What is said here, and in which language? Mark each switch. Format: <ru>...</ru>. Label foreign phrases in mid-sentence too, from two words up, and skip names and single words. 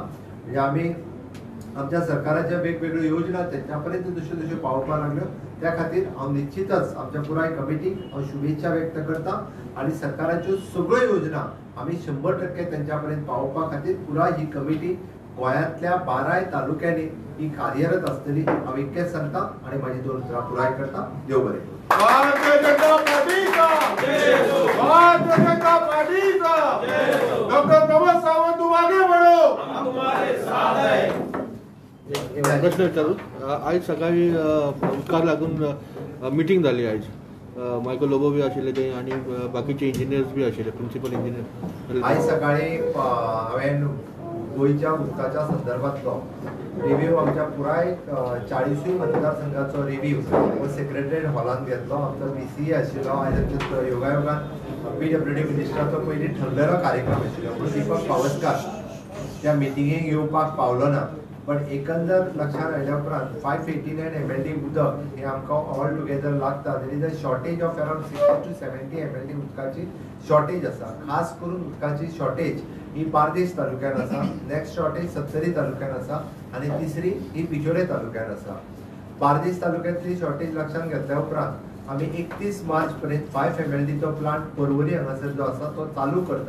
<kok>म्हणजे आमी आमच्या सरकाराच्या वेगवेगळ्यो योजना त्यांच्या पर्यंत जश्यो जश्यो पावोवपाक लागल्यो त्या खातीर हांव निश्चितच आमच्या पुराय कमिटीक हांव शुभेच्छा व्यक्त करता आणि सरकाराच्यो सगळ्यो योजना आमी 100% त्यांच्या पर्यंत पावोवपा खातीर पुराय ही कमिटी गोंयांतल्या 12 तालुक्यांनी ही कार्यरत आसतली. हांव इतकेंच सांगता आणि माझी 2 उतरां पुराय करता. देव बरें करूं. भारतीय जनता पार्टीचा भारतीय जनता पार्टीचा डॉक्टर प्रमोद सावंत</kok> <hi>तुम आगे बढ़ो, हम तुम्हारे साथ हैं.</hi> <kok>प्रश्न विचारू. आज सकाळी उदकाक लागून मिटींग जाली. आज मायकल लोबो बी आशिल्ले थंय आनी बाकीचे इंजिनियर्स बी आशिल्ले,</kok> <en>principal engineer.</en> <kok>आज सकाळी हांवें गोंयच्या उदकाच्या संदर्भातलो रिव्ह्यू आमच्या पुराय 40 मतदारसंघाचो रिव्ह्यू हो सेक्रेटरीएट हॉलांत घेतलो. आमचो PCA आशिल्लो. आयज योगायोगान PWD मिनिस्टराचो पयलीं ठरलेलो कार्यक्रम आशिल्लो पूण दीपक पावसकार त्या मिटिंगेक येवपाक पावलो ना. पण एकंदर लक्षात आयल्या उपरांत 589 MLD उदक हे आमकां</kok> <en>all together</en> <kok>लागता.</kok> <en>there is a shortage of around 60 to 70 MLD</en> <kok>उदकाची शॉर्टेज आसा. खास करून उदकाची शॉर्टेज ही बार्देस तालुक्यात आसा, नेक्स्ट शॉर्टेज सत्तरी तालुक्यात आसा आणि तिसरी ही बिचोले तालुक्यात आसा. बार्देस तालुक्यातली शॉर्टेज लक्षात घेतल्या उपरांत आमी 31 मार्च पर्यंत 5 MLD चो प्लांट पर्वरी हांगासर जो आसा तो चालू करता.</kok>